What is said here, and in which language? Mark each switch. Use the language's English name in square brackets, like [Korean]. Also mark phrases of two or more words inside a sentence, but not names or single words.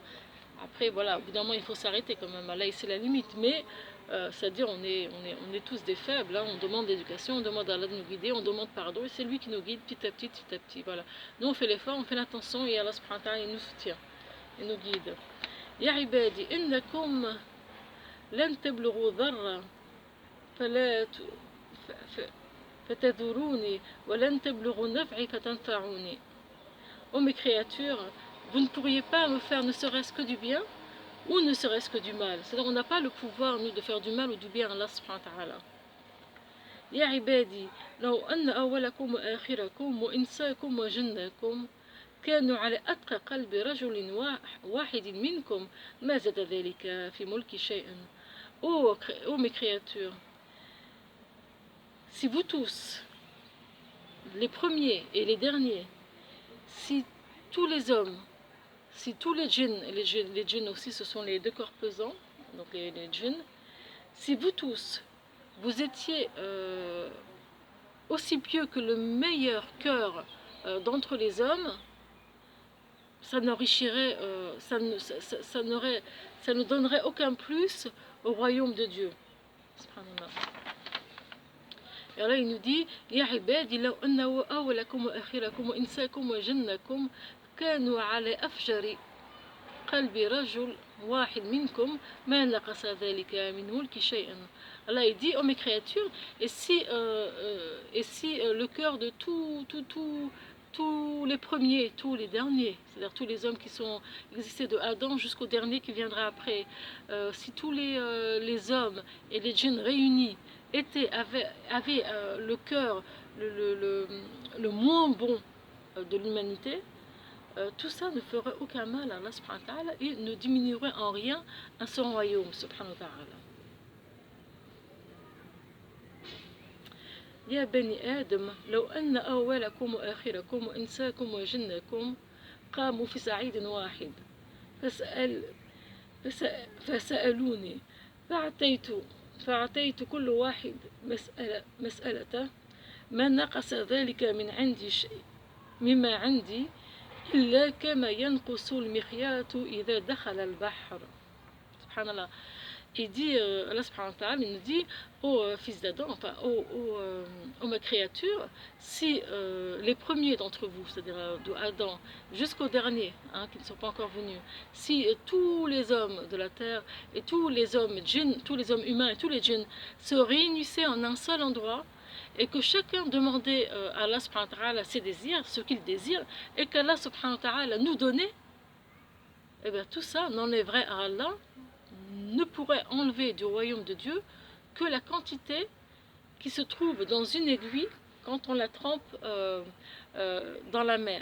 [French] Après, voilà, au bout d'un moment, il faut s'arrêter quand même. Là, c'est la limite. Mais, c'est-à-dire, on est tous des faibles. Hein. On demande l'éducation, on demande à Allah de nous guider, on demande pardon. Et c'est lui qui nous guide petit à petit, petit à petit. Voilà. Nous, on fait l'effort, on fait l'attention et [Arabic] الله سبحانه وتعالى, [French] il nous soutient. Il nous guide. [Arabic] يا عبادي إنكم لن تبلغوا ضري فتضروني ولن تبلغوا نفعي فتنفعوني. [French] Ô mes créatures, vous ne pourriez pas me faire ne serait-ce que du bien ou ne serait-ce que du mal. C'est-à-dire qu'on n'a pas le pouvoir, nous, de faire du mal ou du bien à [Arabic] الله سبحانه وتعالى. يا عبادي لو أن أولكم وآخركم وإنسكم وجنكم كانوا على أتقى قلب رجل واحد منكم ما زاد ذلك في ملك شيئا. [French] Ô mes créatures, si vous tous, les premiers et les derniers, si tous les hommes, si tous les djinns, et les djinns aussi ce sont les deux corps pesants, donc les djinns, si vous tous, vous étiez aussi pieux que le meilleur cœur d'entre les hommes, ça n'enrichirait, ça ne donnerait aucun plus au royaume de Dieu. Et là il nous dit [Arabic] يا عبادي لو أن أولكم وآخركم وإنسكم وجنكم كانوا على أفجر قلب رجل واحد منكم ما نقص ذلك من ملكي شيئا. [French] Allah il dit, oh mes créatures, et si le cœur de tous les premiers, tous les derniers, c'est-à-dire tous les hommes qui sont existés de Adam jusqu'au dernier qui viendra après, si tous les hommes et les djinns réunis avaient le cœur le moins bon de l'humanité, tout ça ne ferait aucun mal à [Arabic] الله سبحانه وتعالى [French] et ne diminuerait en rien à son royaume [Arabic] سبحانه وتعالى. يا بني آدم لو أن أولكم وآخركم وإنساكم وجنكم قاموا في صعيد واحد فسألوني فأعطيت كل واحد مسألته ما نقص ذلك من عندي شيء مما عندي إلا كما ينقص المخياط إذا دخل البحر. سبحان الله. [French] Il dit, [Arabic] الله سبحانه وتعالى, [French] il nous dit, ô fils d'Adam, enfin, ô ma créature, si les premiers d'entre vous, c'est-à-dire de Adam jusqu'au dernier, hein, qui ne sont pas encore venus, si tous les hommes de la terre et tous les hommes djinns, tous les hommes humains et tous les djinns se réunissaient en un seul endroit, et que chacun demandait à [Arabic] الله سبحانه وتعالى [French] ses désirs, ce qu'il désire, et qu' [Arabic] الله سبحانه وتعالى [French] nous donnait, et bien tout ça n'enlèverait à Allah, ne pourrait enlever du royaume de Dieu que la quantité qui se trouve dans une aiguille quand on la trempe dans la mer.